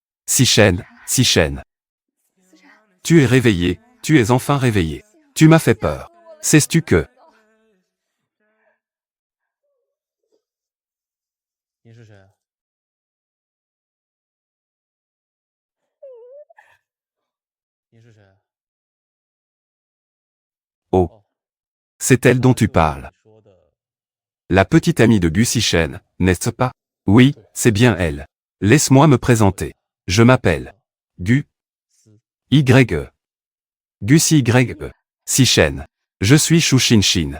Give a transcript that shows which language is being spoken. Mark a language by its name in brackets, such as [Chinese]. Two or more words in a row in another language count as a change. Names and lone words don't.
[French] Sichen, Sichen. Tu es réveillé, tu es enfin réveillé. Tu m'as fait peur. Sais-tu que... [Chinese] 你是谁？你是谁？ [French] Oh, c'est elle dont tu parles. [Chinese] 你说的 [French] La petite amie de Gu Sichen, n'est-ce pas? Oui, c'est bien elle. Laisse-moi me présenter. Je m'appelle Gu Y. Gus Y. Sichen. Je suis Shu Shinshin.